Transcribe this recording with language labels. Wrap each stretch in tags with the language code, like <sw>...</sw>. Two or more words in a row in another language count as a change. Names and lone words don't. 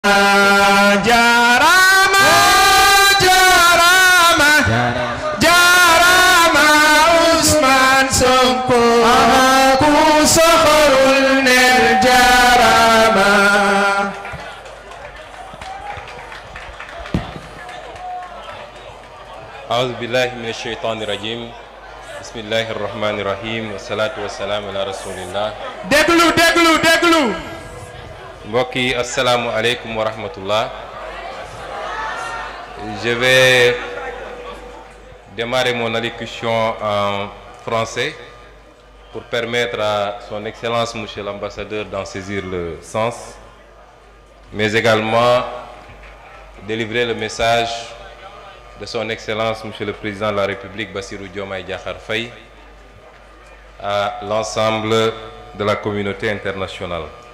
<wo>Jarama, jarama, jarama Ousmane Sonko. Ku soxorul nel jarama.</wo> <ar>أعوذ بالله من الشيطان الرجيم. بسم الله الرحمن الرحيم. والصلاة والسلام على رسول الله.</ar> <wo>Déglu. Mbokk yi</wo> <ar>السلام عليكم ورحمة الله.</ar> <fr>Je vais démarrer mon allocution en français pour permettre à son excellence monsieur l'ambassadeur d'en saisir le sens, mais également délivrer le message de son excellence monsieur le président de la République Bassirou Diomaye Diakhar Faye à l'ensemble de la communauté internationale.</fr>